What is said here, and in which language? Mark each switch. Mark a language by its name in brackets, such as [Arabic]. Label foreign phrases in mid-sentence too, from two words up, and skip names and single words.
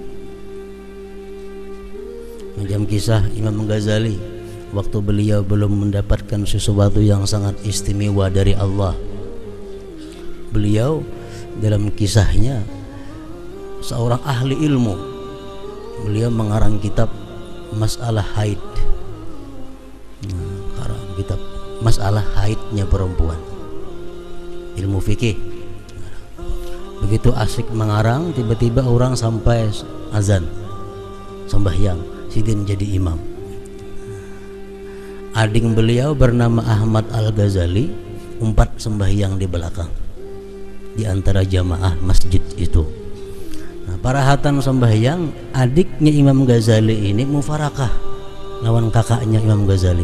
[Indonesian] Macam kisah Imam Ghazali, waktu beliau belum mendapatkan sesuatu yang sangat istimewa dari Allah, beliau dalam kisahnya seorang ahli ilmu, beliau mengarang kitab masalah haid. Karang kitab masalah haidnya perempuan, ilmu fikih. Begitu asik mengarang, tiba-tiba orang sampai azan sembahyang, sidin jadi imam. Ading beliau bernama Ahmad Al-Ghazali umpat sembahyang di belakang di antara jamaah masjid itu. Nah, parahatan sembahyang, adiknya Imam Ghazali ini mufarakah lawan kakaknya Imam Ghazali.